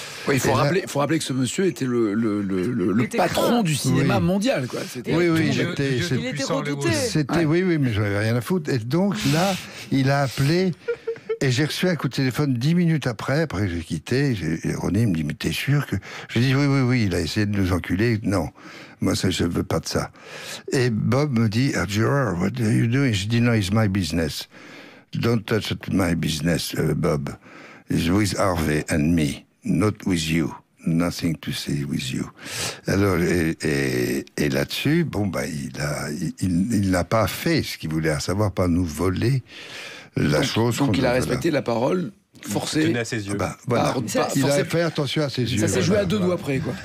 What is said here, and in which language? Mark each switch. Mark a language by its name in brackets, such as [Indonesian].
[French] Oui, il faut rappeler que ce monsieur était le patron du cinéma mondial, quoi. Oui, il était redouté. Oui, mais j'en avais rien à foutre. Et donc, là, il a appelé... Et j'ai reçu un coup de téléphone 10 minutes après que j'ai quitté. Et René me dit, mais t'es sûr que... Je dis, oui, il a essayé de nous enculer. Non, moi, je veux pas de ça. Et Bob me dit, [English] Gerard, what are you doing? [French] Je dis, [English] no, it's my business. Don't touch my business, Bob. It's with Harvey and me, not with you. Nothing to say with you. [French] Alors, et là-dessus, bon, il n'a pas fait ce qu'il voulait, à savoir pas nous voler la chose. Donc il a respecté la parole forcée. Tenait à ses yeux. Voilà. Il a fait attention à ses yeux. Ça s'est joué à deux doigts près, quoi.